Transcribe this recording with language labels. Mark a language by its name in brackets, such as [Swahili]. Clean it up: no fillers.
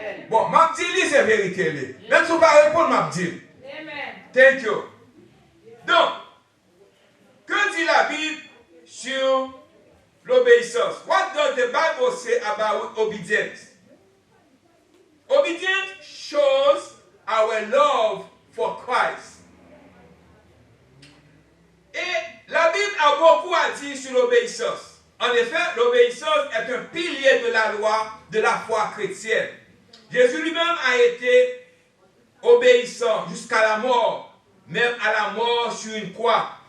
[French] Bon, ma dit c'est vérité. Même si vous ne pas répondre, ma dit. [English] Thank you. [French] Donc, que dit la Bible sur l'obéissance? [English] What does the Bible say about obedience? Obedience shows our love for Christ. [French] Et la Bible a beaucoup à dire sur l'obéissance. En effet, l'obéissance est un pilier de la loi de la foi chrétienne. Jésus lui-même a été obéissant jusqu'à la mort, même à la mort sur une croix.